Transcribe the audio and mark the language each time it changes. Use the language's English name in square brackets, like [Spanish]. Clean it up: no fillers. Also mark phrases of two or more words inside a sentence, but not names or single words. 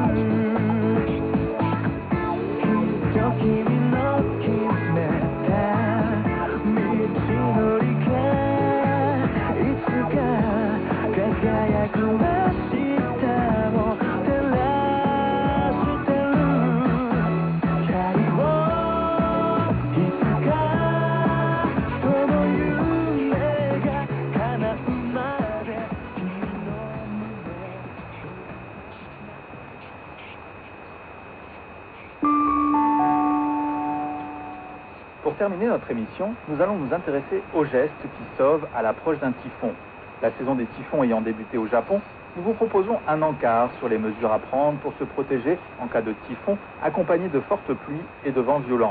[Japanese] きっと君の決めた道のりがいつか輝く明日を照らしてる。 [English] Carry on [Japanese] いつかその夢が叶うまで君の胸。 [French] Pour terminer notre émission, nous allons nous intéresser aux gestes qui sauvent à l'approche d'un typhon. La saison des typhons ayant débuté au Japon, nous vous proposons un encart sur les mesures à prendre pour se protéger en cas de typhon accompagné de fortes pluies et de vents violents.